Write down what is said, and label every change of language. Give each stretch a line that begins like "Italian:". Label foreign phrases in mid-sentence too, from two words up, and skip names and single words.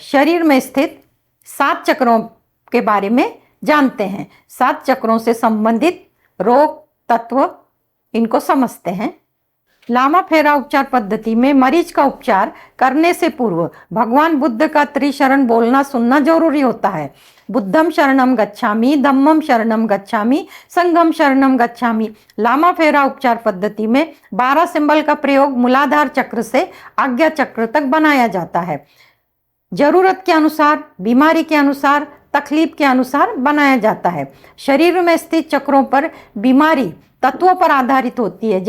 Hindi: शरीर में स्थित 7 चक्रों के बारे में जानते हैं। 7 चक्रों से संबंधित रोग तत्व इनको समझते हैं। लामा फेरा उपचार पद्धति में मरीज का उपचार करने से पूर्व भगवान बुद्ध का त्रिशरण बोलना सुनना जरूरी होता है।
Pali: बुद्धम शरणम गच्छामि, धम्मम शरणम गच्छामि, संघम शरणम गच्छामि।
Hindi: लामा फेरा उपचार पद्धति में 12 सिंबल का प्रयोग मूलाधार चक्र से आज्ञा चक्र तक बनाया जाता है। जरूरत के अनुसार, बीमारी के अनुसार, तकलीफ के अनुसार बनाया जाता है। शरीर में स्थित चक्रों पर बीमारी तत्वों पर आधारित होती है।